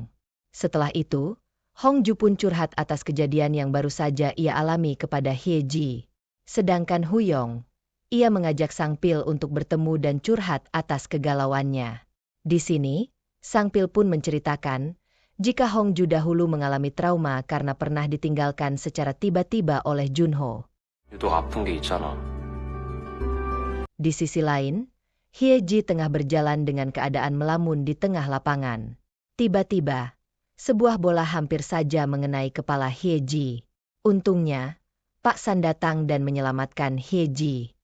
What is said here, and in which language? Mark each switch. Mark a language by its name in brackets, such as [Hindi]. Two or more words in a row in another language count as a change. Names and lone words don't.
[Indonesian] Setelah itu, Hongju pun curhat atas kejadian yang baru saja ia alami kepada Hyeji. Sedangkan Huyong, ia mengajak Sang Pil untuk bertemu dan curhat atas kegalauannya. Di sini, Sang Pil pun menceritakan jika Hongju dahulu mengalami trauma karena pernah ditinggalkan secara tiba-tiba oleh Junho. [Korean] 유독 아픈 게 있잖아. [Indonesian] Di sisi lain, Hyeji tengah berjalan dengan keadaan melamun di tengah lapangan. Tiba-tiba, sebuah bola hampir saja mengenai kepala Hyeji. Untungnya, Pak San datang dan menyelamatkan Hyeji.